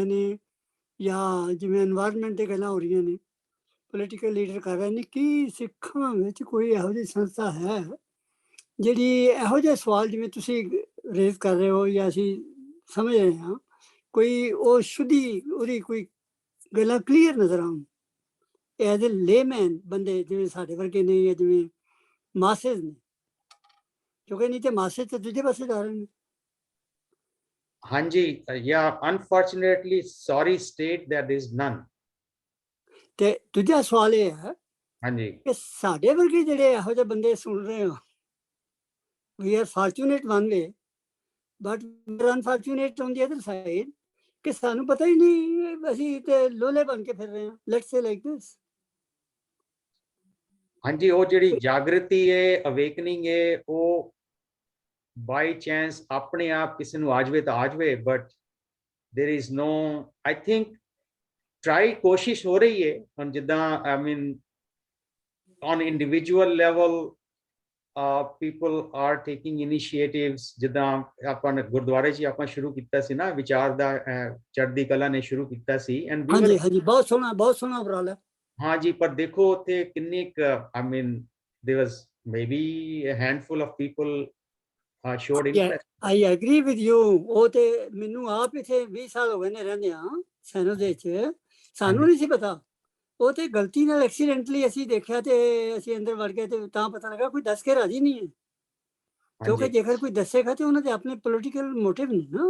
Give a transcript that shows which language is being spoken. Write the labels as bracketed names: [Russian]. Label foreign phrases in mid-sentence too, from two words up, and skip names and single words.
[Punjabi] ਨੇ ਜਾਂ ਜਿਵੇਂ এনवायरमेंट ਤੇ ਗੱਲਾਂ ਹੋ ਰਹੀਆਂ ਨੇ, [English] political leader [Punjabi] ਕਰ ਰਹੇ ਨੇ, ਕੀ ਸਿੱਖਾਂ ਵਿੱਚ ਕੋਈ ਇਹੋ ਜਿਹੀ ਸੰਸਥਾ ਹੈ ਜਿਹੜੀ ਇਹੋ ਜਿਹੇ ਸਵਾਲ ਜਿਵੇਂ ਤੁਸੀਂ ਰੇਜ਼ ਕਰ ਰਹੇ ਹੋ ਜਾਂ ਅਸੀਂ ਸਮਝ ਰਹੇ ਹਾਂ, ਕੋਈ ਉਹ ਸ਼ੁੱਧੀ ਉਹਦੀ ਕੋਈ ਗੱਲਾਂ ਕਲੀਅਰ ਨਜ਼ਰ ਆਉਣ [English] as a layman [Punjabi] ਬੰਦੇ ਜਿਵੇਂ ਸਾਡੇ ਵਰਗੇ ਨੇ ਜਾਂ ਜਿਵੇਂ ਮਾਸੇਸ ਨੇ, ਕਿਉਂਕਿ ਨਹੀਂ ਤੇ ਮਾਸੇਸ ਤਾਂ ਦੂਜੇ ਪਾਸੇ ਜਾ ਰਹੇ ਨੇ। ਹਾਂਜੀ, [English] yeah, unfortunately, sorry state that there is none. [Punjabi] ਤੇ ਦੂਜਾ ਸਵਾਲ ਇਹ ਹੈ ਹਾਂਜੀ ਕਿ ਸਾਡੇ ਵਰਗੇ ਜਿਹੜੇ ਇਹੋ ਜਿਹੇ ਬੰਦੇ ਸੁਣ ਰਹੇ ਹੋ, [English] we are fortunate one way, but we are unfortunate on the other side, [Punjabi] ਕਿ ਸਾਨੂੰ ਪਤਾ ਹੀ ਨਹੀਂ, ਅਸੀਂ ਤੇ ਲੋਲੇ ਬਣ ਕੇ ਫਿਰ ਰਹੇ ਹਾਂ, [English] let's say like this. [Punjabi] ਹਾਂਜੀ, ਉਹ ਜਿਹੜੀ ਜਾਗਰਤੀ ਹੈ, ਅਵੇਕਨਿੰਗ ਹੈ, ਉਹ [English] by chance [Punjabi] ਆਪਣੇ ਆਪ ਕਿਸੇ ਨੂੰ ਆ ਜਾਵੇ ਤਾਂ ਆ ਜਾਵੇ, ਬਟ [English] there is no, I think try [Punjabi] ਕੋਸ਼ਿਸ਼ ਹੋ ਰਹੀ ਹੈ ਹੁਣ, ਜਿੱਦਾਂ [English] I mean on individual level people are taking initiatives, [Punjabi] ਜਿੱਦਾਂ ਆਪਾਂ ਗੁਰਦੁਆਰੇ 'ਚ ਆਪਾਂ ਸ਼ੁਰੂ ਕੀਤਾ ਸੀ ਨਾ, ਵਿਚਾਰ ਦਾ ਚੜ੍ਹਦੀ ਕਲਾ ਨੇ ਸ਼ੁਰੂ ਕੀਤਾ ਸੀ, and ਹਾਂਜੀ ਹਾਂਜੀ, ਬਹੁਤ ਸੋਹਣਾ ਉਪਰਾਲਾ। ਹਾਂਜੀ, ਪਰ ਦੇਖੋ ਉੱਥੇ ਕਿੰਨੀ I mean there was maybe a handful of people showed interest. [English] I agree with you. [Punjabi] ਉਹ ਤੇ ਮੈਨੂੰ ਆਪ ਇੱਥੇ 20 ਸਾਲ ਹੋ ਗਏ ਨੇ ਰਹਿੰਦੇ ਆ ਸੈਨੋ ਦੇ ਵਿੱਚ, ਸਾਨੂੰ ਨਹੀਂ ਸੀ ਪਤਾ, ਉਹ ਤੇ ਗਲਤੀ ਨਾਲ ਐਕਸੀਡੈਂਟਲੀ ਅਸੀਂ ਦੇਖਿਆ ਤੇ ਅਸੀਂ ਅੰਦਰ ਵੜ ਗਏ ਤੇ ਤਾਂ ਪਤਾ ਲੱਗਾ ਕੋਈ ਦੱਸ ਕੇ ਰਾਜੀ ਨਹੀਂ ਹੈ, ਕਿਉਂਕਿ ਜੇਕਰ ਕੋਈ ਦੱਸੇਗਾ ਤੇ ਉਹਨਾਂ ਦੇ ਆਪਣੇ [English] political motive [Punjabi] ਨਹੀਂ ਨਾ।